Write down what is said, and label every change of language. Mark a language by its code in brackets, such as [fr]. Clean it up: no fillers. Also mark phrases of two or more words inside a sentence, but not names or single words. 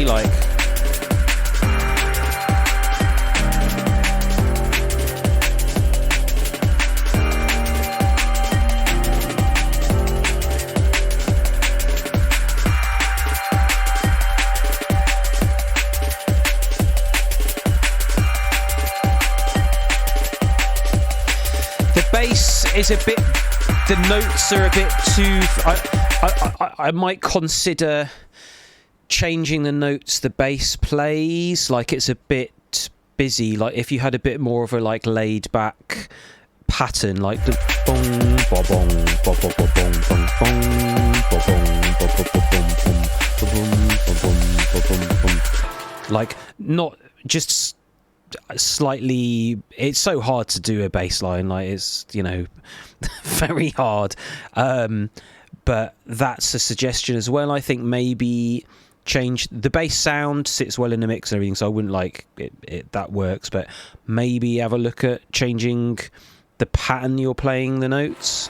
[en] Like, is a bit, the notes are a bit too, I might consider changing the notes the bass plays. Like, it's a bit busy. Like, if you had a bit more of a like laid back pattern, like the bong ba bong ba ba ba bong bong bong ba bong ba ba ba bong bong ba bong ba bong, like, not just slightly. It's so hard to do a bass line, like, it's, you know, very hard, but that's a suggestion as well. I think maybe change the bass sound, sits well in the mix and everything, so I wouldn't like it that works, but maybe have a look at changing the pattern you're playing the notes.